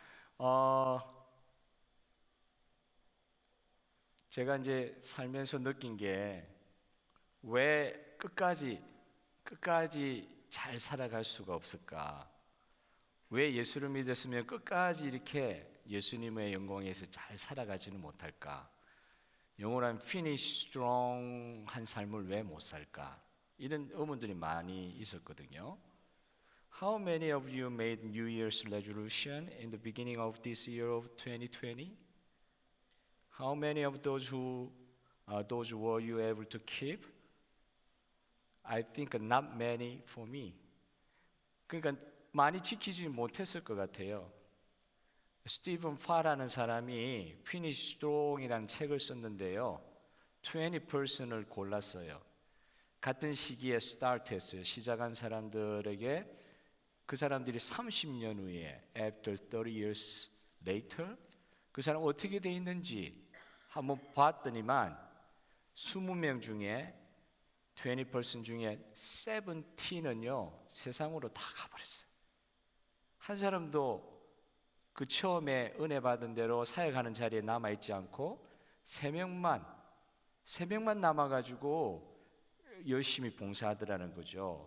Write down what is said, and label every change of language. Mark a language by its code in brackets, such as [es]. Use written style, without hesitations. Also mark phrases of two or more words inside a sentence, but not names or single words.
[ko] 제가 이제 살면서 느낀 게 왜 끝까지 잘 살아갈 수가 없을까? 왜 예수를 믿었으면 끝까지 이렇게 예수님의 영광에서 잘 살아가지는 못할까? 영원한 [en] finish strong [ko] 한 삶을 왜 못 살까? 이런 의문들이 많이 있었거든요. [en] How many of you made New Year's resolution in the beginning of this year of 2020? How many of those were you able to keep? I think not many for me. [ko] 그러니까 많이 지키지 못했을 것 같아요. 스티븐 파라는 사람이 Finish Strong이라는 책을 썼는데요. 20%를 골랐어요. 같은 시기에 스타트했어요. 시작한 사람들에게 그 사람들이 30년 후에 [en] after 30 years later [ko] 그 사람 어떻게 돼 있는지 한번 봤더니만 20명 중에 20% 중에 17은요 세상으로 다 가버렸어요. 한 사람도 그 처음에 은혜 받은 대로 사역하는 자리에 남아있지 않고 3명만 남아가지고 열심히 봉사하더라는 거죠.